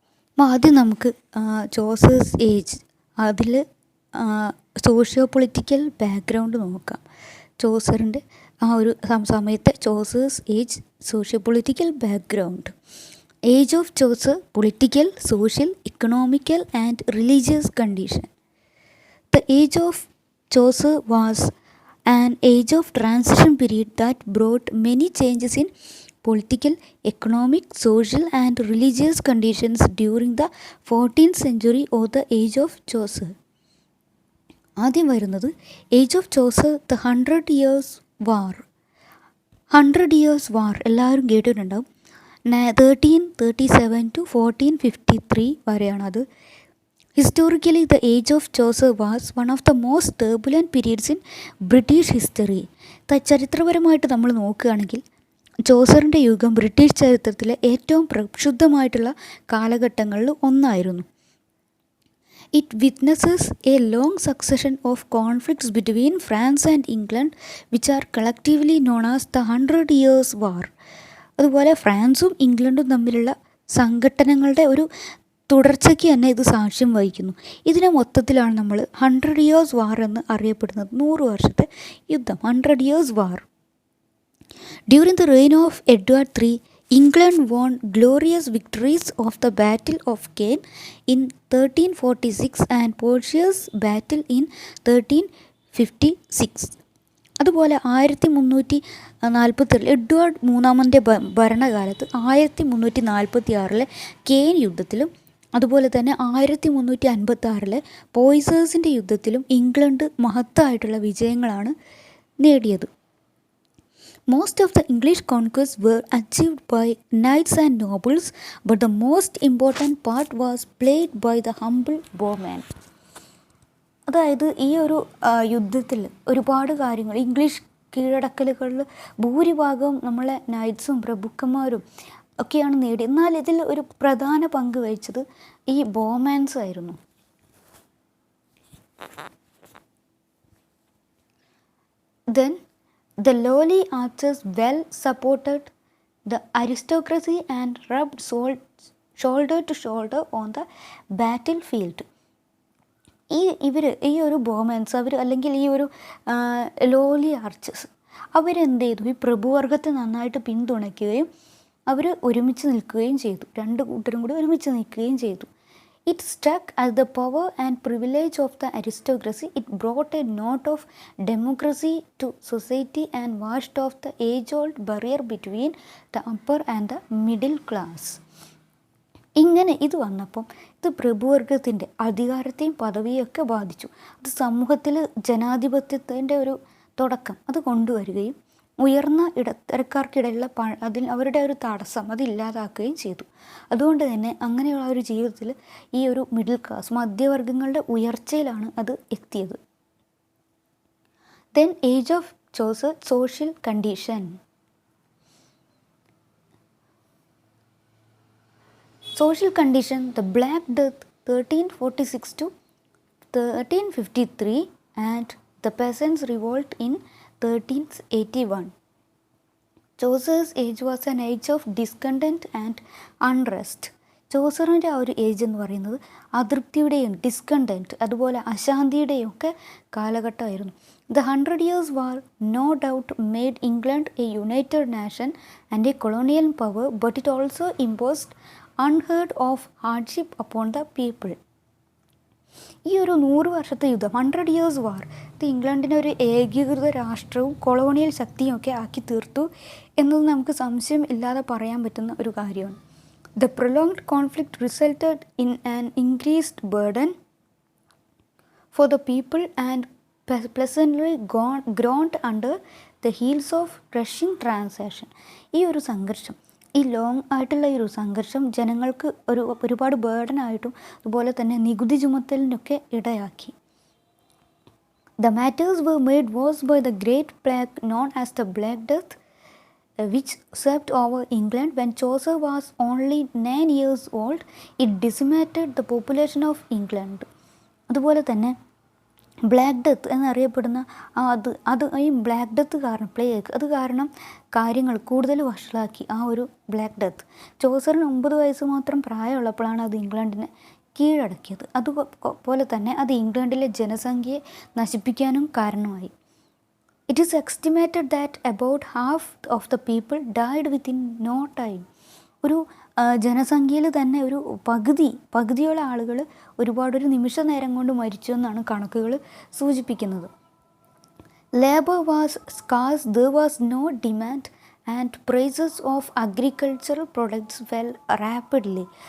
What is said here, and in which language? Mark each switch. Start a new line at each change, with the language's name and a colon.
Malayalam: അപ്പോൾ ആദ്യം നമുക്ക് ചോസേഴ്സ് ഏജ്, അതിൽ സോഷ്യോ പൊളിറ്റിക്കൽ ബാക്ക്ഗ്രൗണ്ട് നോക്കാം. ചോസറിൻ്റെ ആ ഒരു സമയത്തെ Chaucer's age, socio political background.
English: Age of Chaucer: political, social, economical and religious condition. The age of Chaucer was an age of transition period that brought many changes in political, economic, social and religious conditions during the 14th century or the age of Chaucer.
Malayalam: ആദ്യം വരുന്നത് age of Chaucer, the 100 Years' War. 100 Years' War എല്ലാവരും കേട്ടിട്ടുണ്ടാവും. 1337 to 1453 വരെയാണത്.
English: Historically, the age of Chaucer was one of the most turbulent periods in British history.
Malayalam: ചരിത്രപരമായിട്ട് നമ്മൾ നോക്കുകയാണെങ്കിൽ ചോസറിൻ്റെ യുഗം British ചരിത്രത്തിലെ ഏറ്റവും പ്രക്ഷുബ്ധമായിട്ടുള്ള കാലഘട്ടങ്ങളിൽ ഒന്നായിരുന്നു.
English: It witnesses a long succession of conflicts between France and England, which are collectively known as the 100 Years' War.
Malayalam: അതുപോലെ ഫ്രാൻസും ഇംഗ്ലണ്ടും തമ്മിലുള്ള സംഘട്ടനങ്ങളുടെ ഒരു തുടർച്ചയ്ക്ക് തന്നെ ഇത് സാക്ഷ്യം വഹിക്കുന്നു. ഇതിനെ മൊത്തത്തിലാണ് നമ്മൾ 100 Years' War എന്ന് അറിയപ്പെടുന്നത്. 100 വർഷത്തെ യുദ്ധം, 100 Years' War.
English: During the reign of Edward III, England won glorious victories of the Battle of Caen in 1346 and Portia's Battle in 1356.
Malayalam: അതുപോലെ 1346 എഡ്വേർഡ് മൂന്നാമൻ്റെ ഭരണകാലത്ത് 1346 കെയ്ൻ യുദ്ധത്തിലും അതുപോലെ തന്നെ 1356 പോയ്സേഴ്സിൻ്റെ യുദ്ധത്തിലും ഇംഗ്ലണ്ട് മഹത്തായിട്ടുള്ള വിജയങ്ങളാണ് നേടിയത്.
English: Most of the English conquests were achieved by knights and nobles, but the most important part was played by the humble bowman.
Malayalam: അതായത് ഈ ഒരു യുദ്ധത്തിൽ ഒരുപാട് കാര്യങ്ങൾ, ഇംഗ്ലീഷ് കീഴടക്കലുകളിൽ ഭൂരിഭാഗവും നമ്മളെ നൈറ്റ്സും പ്രഭുക്കന്മാരും ഒക്കെയാണ് നേടി. എന്നാൽ ഇതിൽ ഒരു പ്രധാന പങ്ക് വഹിച്ചത് ഈ ബോമാൻസ് ആയിരുന്നു.
English: Then the lowly archers well supported the aristocracy and rubbed shoulder to shoulder on the battlefield.
Malayalam: ഈ ഒരു ബോമാൻസ് അല്ലെങ്കിൽ ഈ ഒരു ലോലി ആർച്ചേഴ്സ് അവരെന്ത് ചെയ്തു? ഈ പ്രഭുവർഗത്തെ നന്നായിട്ട് പിന്തുണയ്ക്കുകയും അവർ ഒരുമിച്ച് നിൽക്കുകയും ചെയ്തു. രണ്ട് കൂട്ടരും കൂടി ഒരുമിച്ച് നിൽക്കുകയും ചെയ്തു.
English: It struck at the power and privilege of the aristocracy. It brought a note of democracy to society and washed off the age-old barrier between the upper and the middle class.
Malayalam: ഇങ്ങനെ ഇത് വന്നപ്പം ഇത് പ്രഭുവർഗത്തിൻ്റെ അധികാരത്തെയും പദവിയൊക്കെ ബാധിച്ചു. അത് സമൂഹത്തിൽ ജനാധിപത്യത്തിൻ്റെ ഒരു തുടക്കം അത് കൊണ്ടുവരികയും ഉയർന്ന ഇടത്തരക്കാർക്കിടയിലുള്ള അവരുടെ ഒരു തടസ്സം അതില്ലാതാക്കുകയും ചെയ്തു. അതുകൊണ്ട് തന്നെ അങ്ങനെയുള്ള ഒരു ജീവിതത്തിൽ ഈ ഒരു മിഡിൽ ക്ലാസ് മധ്യവർഗങ്ങളുടെ ഉയർച്ചയിലാണ് അത് എത്തിയത്.
English: Then age of Chaucer, social condition. Social condition, the Black Death 1346 to 1353 and the Peasants' Revolt in 1381. Chaucer's age was an age of discontent and unrest.
Malayalam: ചോസറിൻ്റെ ആ ഒരു ഏജ് എന്ന് പറയുന്നത് അതൃപ്തിയുടെയും ഡിസ്കണ്ടൻറ്റ് അതുപോലെ അശാന്തിയുടെയും ഒക്കെ കാലഘട്ടമായിരുന്നു.
English: The 100 Years' War no doubt made England a united nation and a colonial power, but it also imposed unheard of hardship upon the people.
Malayalam: ഈ ഒരു 100 വർഷത്തെ യുദ്ധം 100 Years' War ഇത് ഇംഗ്ലണ്ടിനെ ഒരു ഏകീകൃത രാഷ്ട്രവും കൊളോണിയൽ ശക്തിയും ഒക്കെ ആക്കി തീർത്തു എന്നത് നമുക്ക് സംശയം ഇല്ലാതെ പറയാൻ പറ്റുന്ന ഒരു കാര്യമാണ്.
English: The prolonged conflict resulted in an increased burden for the people and pleasantly groaned under the heels of rushing transaction.
Malayalam: ഈ ഒരു സംഘർഷം ഈ ലോങ് ആയിട്ടുള്ള ഈ ഒരു സംഘർഷം ജനങ്ങൾക്ക് ഒരുപാട് ബേർഡനായിട്ടും അതുപോലെ തന്നെ നികുതി ചുമത്തലിനൊക്കെ ഇടയാക്കി.
English: The matters were made worse by the great plague known as the Black Death, which swept over England when Chaucer was only 9 years old. It decimated the population of England.
Malayalam: അതുപോലെ തന്നെ ബ്ലാക്ക് ഡെത്ത് എന്നറിയപ്പെടുന്ന ഈ black death കാരണം plague അത് കാരണം കാര്യങ്ങൾ കൂടുതൽ വഷളാക്കി. ആ ഒരു ബ്ലാക്ക് ഡെത്ത് ചോസറിന് 9 വയസ്സ് മാത്രം പ്രായമുള്ളപ്പോഴാണ് അത് ഇംഗ്ലണ്ടിനെ കീഴടക്കിയത്. അതുപോലെ തന്നെ അത് ഇംഗ്ലണ്ടിലെ ജനസംഖ്യയെ നശിപ്പിക്കാനും കാരണമായി.
English: It is estimated that about half of the people died within no time.
Malayalam: ഒരു ജനസംഖ്യയിൽ തന്നെ ഒരു പകുതിയോളം ആളുകൾ ഒരു നിമിഷ നേരം കൊണ്ട് മരിച്ചു എന്നാണ് കണക്കുകൾ സൂചിപ്പിക്കുന്നത്.
English: Labour was scarce, there was no demand and prices of agricultural products fell rapidly.